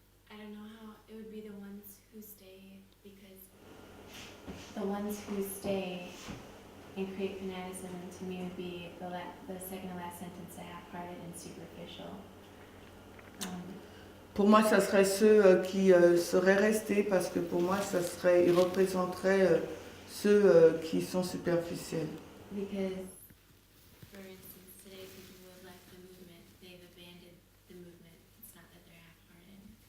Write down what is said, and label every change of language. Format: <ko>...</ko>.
<en>I don't know how it would be the ones who stay, because the ones who stay and create fanaticism to me would be the second to last sentence, the half-hearted and superficial.</en> <fr>Pour moi, ça serait ceux qui seraient restés, parce que pour moi, ils représenteraient ceux qui sont superficiels.</fr> <en>Because, for instance, today people who have left the movement, they've abandoned the movement. It's not that they're half-hearted.</en>